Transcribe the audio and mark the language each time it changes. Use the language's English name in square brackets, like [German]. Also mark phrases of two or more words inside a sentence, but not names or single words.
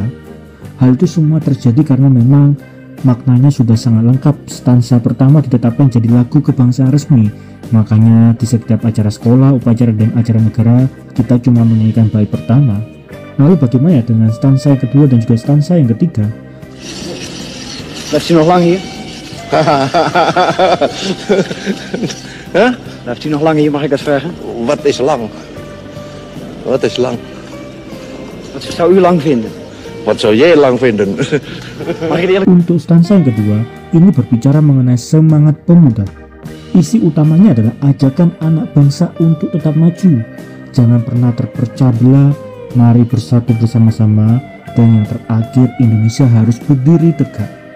[Indonesian] Hal itu semua terjadi karena memang maknanya sudah sangat lengkap. Stansa pertama ditetapkan jadi lagu kebangsaan resmi. Makanya di setiap acara sekolah, upacara dan acara negara kita cuma menyanyikan bait pertama. Lalu bagaimana dengan stansa yang kedua dan juga stansa yang ketiga? [Dutch] Blijft u nog lang hier? Huh? Blijft u nog lang hier, mag ik dat vragen? Wat is lang? Wat is lang? Wat zou u lang vinden? Wat zou jij lang vinden? Mag ik het eerlijk... [Indonesian] Untuk stansa yang kedua, ini berbicara mengenai semangat pemuda. Isi utamanya adalah ajakan anak bangsa untuk tetap maju. Jangan pernah terpecah belah, mari bersatu bersama-sama, dan yang terakhir Indonesia harus berdiri tegak.